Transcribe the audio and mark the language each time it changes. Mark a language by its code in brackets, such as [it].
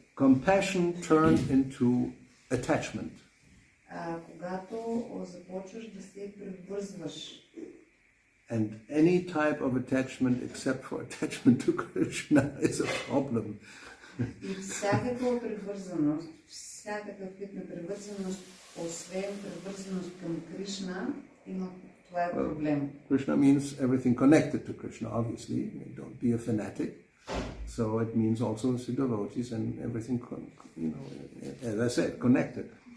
[en] Compassion turned into attachment. [bg] Когато започваш да се привързваш. [en] And any type of attachment except for attachment to Krishna is a problem. [bg] И всякаква привързаност, всякакъв вид на привързаност, освен привързаност към Кришна, това е проблем. [en] Krishna means everything connected to Krishna, obviously. Don't be a fanatic. So it means also the devotees and everything, as I said, connected.